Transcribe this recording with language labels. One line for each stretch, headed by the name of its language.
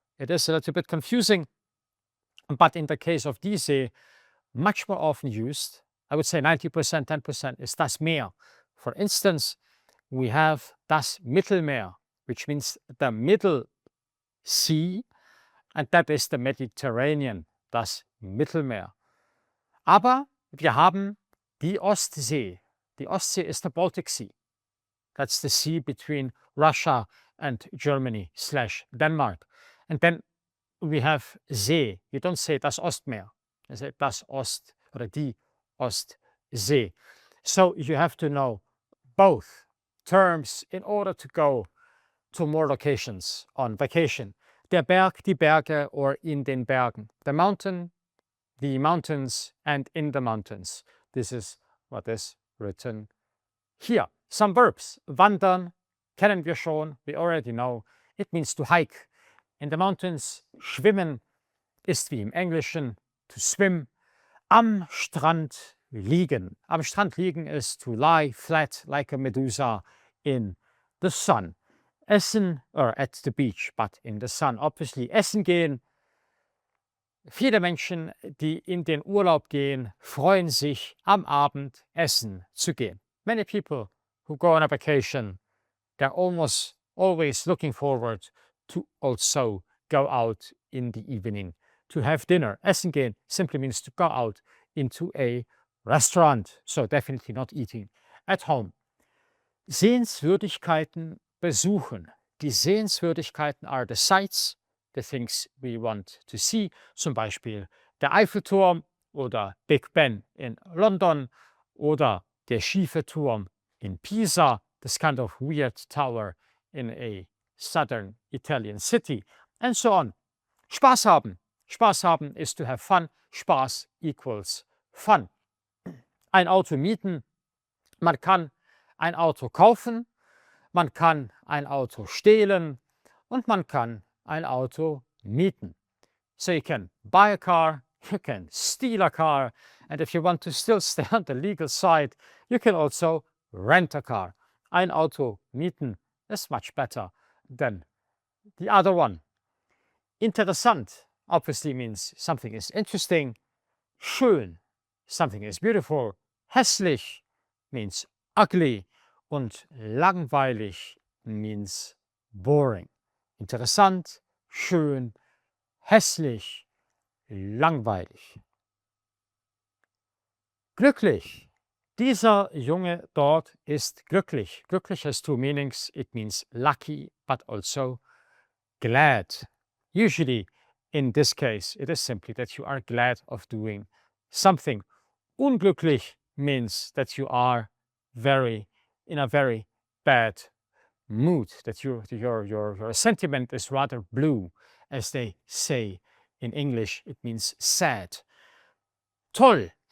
English: It is a little bit confusing, but in the case of die See, much more often used, I would say 90%, 10% is das Meer. For instance, we have das Mittelmeer, which means the middle sea, and that is the Mediterranean, das Mittelmeer.
German: Aber wir haben die Ostsee.
English: Die Ostsee is the Baltic Sea. That's the sea between Russia and Germany/Denmark. And then we have See. You don't say das Ostmeer. You say das Ost or die Ostsee. So you have to know both terms in order to go to more locations on vacation.
German: Der Berg, die Berge, or in den Bergen.
English: The mountain, the mountains, and in the mountains. This is what is written here. Some verbs.
German: Wandern kennen wir schon.
English: We already know. It means to hike. In the mountains,
German: schwimmen ist wie im Englischen
English: to swim.
German: Am Strand liegen.
English: Am Strand liegen is to lie flat like a medusa in the sun. Essen, or at the beach, but in the sun. Obviously, essen gehen.
German: Viele Menschen, die in den Urlaub gehen, freuen sich, am Abend essen zu gehen.
English: Many people who go on a vacation, they're almost always looking forward to also go out in the evening to have dinner. Essen gehen simply means to go out into a restaurant, so definitely not eating at home.
German: Sehenswürdigkeiten besuchen.
English: Die Sehenswürdigkeiten are the sights, the things we want to see.
German: Zum Beispiel der Eiffelturm oder Big Ben in London oder der schiefe Turm in Pisa,
English: this kind of weird tower in a southern Italian city, and so on.
German: Spaß haben.
English: Spaß haben is to have fun. Spaß equals fun.
German: Ein Auto mieten. Man kann ein Auto kaufen, man kann ein Auto stehlen und man kann ein Auto mieten.
English: So you can buy a car, you can steal a car, and if you want to still stay on the legal side, you can also rent a car. Ein Auto mieten is much better than the other one. Interessant obviously means something is interesting. Schön, something is beautiful. Hässlich means ugly. Und langweilig means boring.
German: Interessant, schön, hässlich, langweilig. Glücklich. Dieser Junge dort ist glücklich.
English: Glücklich has two meanings. It means lucky, but also glad. Usually, in this case, it is simply that you are glad of doing something. Unglücklich means that you are in a very bad mood, that your sentiment is rather blue, as they say in English. It means sad. Toll.